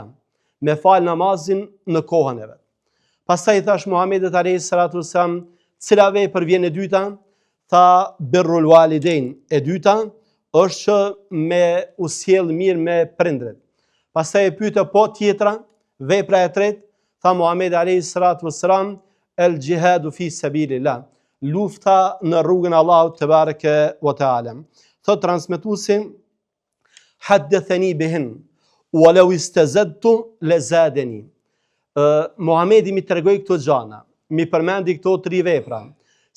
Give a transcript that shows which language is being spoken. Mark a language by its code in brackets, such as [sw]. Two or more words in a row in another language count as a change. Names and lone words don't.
[sq] Me fal namazin në kohën e vet. Pastaj thash Muhamedit [ar] عليه الصلاة والسلام, [sq] cila vepër vjen e dyta? [ar] Tha: بر الوالدين. [sq] E dyta është që me u sjell mirë me prindrit. Pastaj e pyeta po tjetra, vepra e tretë? [ar] Tha Muhamedi عليه الصلاة والسلام: الجهاد في سبيل الله. [sq] Lufta në rrugën e Allahut [ar] تبارك وتعالى. [sq] Thot transmetuesi: [ar] حدثني بهن ولو استزدته لزادني. [sq] Muhamedi mi tregoi këto gjana, mi përmendi këto 3 vepra.